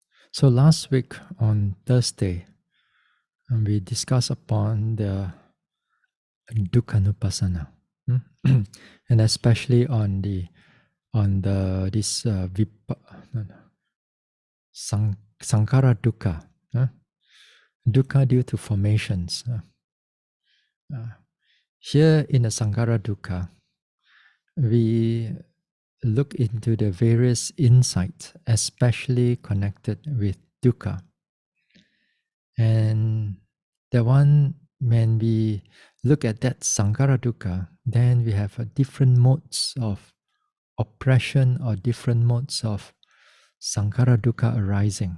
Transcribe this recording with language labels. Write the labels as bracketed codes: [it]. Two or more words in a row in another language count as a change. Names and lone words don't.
[en] So last week on Thursday, we discussed upon the Anattānupassanā, and especially on this [pi] Sankara dukkha, [en] dukkha due to formations. Here in the [pi] Sankara dukkha, [en] we look into the various insights, especially connected with dukkha. And the one, when we look at that [pi] Sankara dukkha, [en] then we have different modes of oppression or different modes of [pi] Sankara dukkha [en] arising.